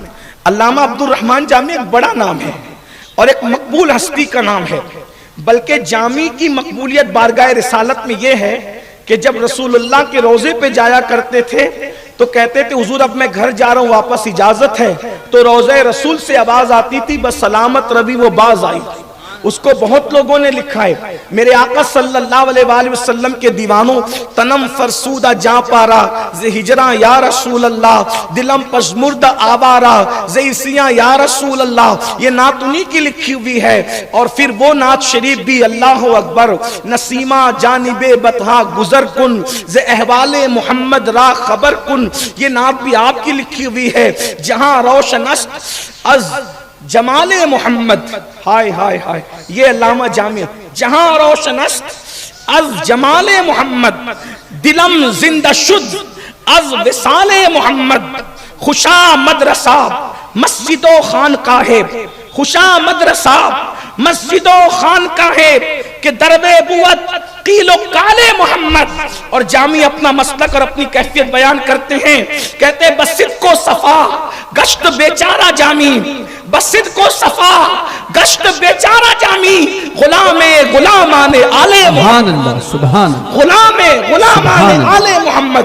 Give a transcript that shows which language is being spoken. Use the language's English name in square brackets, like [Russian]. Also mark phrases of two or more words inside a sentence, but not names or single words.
[Urdu] علامہ عبد الرحمن جامی ایک بڑا نام ہے اور ایک مقبول ہستی کا نام ہے, بلکہ جامی کی مقبولیت بارگاہ رسالت میں یہ ہے کہ جب رسول اللہ کے روضے پہ جایا کرتے تھے تو کہتے تھے حضور اب میں گھر جا رہا ہوں, واپس اجازت ہے, تو روضہ رسول سے آواز آتی تھی [Persian] بس سلامت روی وہ باز آئی. [Urdu] اس کو بہت لوگوں نے لکھا ہے. میرے آقا [Arabic] صلی اللہ علیہ وآلہ وسلم [Urdu] کے دیوانوں, [Persian] تنم فرسودہ جاں پارا زی ہجراں یا رسول اللہ, دلم پشمردہ آوارا زی سیاں یا رسول اللہ. [Urdu] یہ نعت انہی کی لکھی ہوئی ہے. اور پھر وہ نعت شریف بھی [Arabic] اللہ اکبر, [Persian] نسیمہ جانب بطحا گزر کن زی احوال محمد را خبر کن, [Urdu] یہ نعت بھی آپ کی لکھی ہوئی ہے. [Persian] جہاں روشن است از جمال محمد, ہائے ہائے ہائے, [Urdu] یہ علامہ جامع, [Persian] جہاں روشن است از جمال محمد, دلم زندہ شد از وصال محمد. خوشا مدرسہ مسجد و خانقاہ, خوشا مدرسہ مسجد و خانقاہ کہ دربے بوت قیل و قال محمد. [Urdu] اور جامی اپنا مسلک اور اپنی کیفیت بیان کرتے ہیں, کہتے ہیں [Persian] بصدق و صفا گشت بیچارہ جامی, بصدق و صفا گشت بیچارہ جامی, غلام غلامان آل محمد, [Urdu] سبحان [Persian] غلام غلامان آل محمد.